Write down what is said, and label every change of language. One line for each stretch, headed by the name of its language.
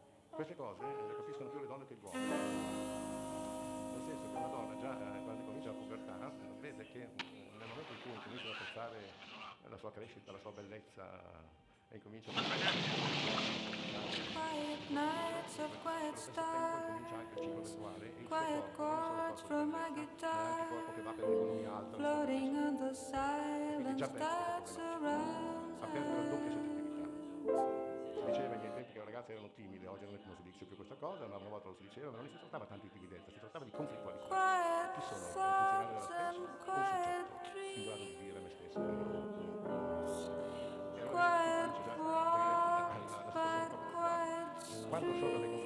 Italian: queste cose le capiscono più le donne che gli uomini. Nel senso che una donna già quando comincia la pubertà vede che nel momento in cui comincia a passare la sua crescita, la sua bellezza, e incomincia a passare.
English: Quiet nights of quiet stars, quiet chords from my guitar, floating on the silence that surrounds us.
Italian: Diceva che in tempi che le ragazze erano timide, oggi non è come si dice più questa cosa, una volta lo si diceva, ma non si trattava tanto di timidezza, si trattava di conflittualità.
English: Quiet thoughts and quiet dreams, quiet walks but quiet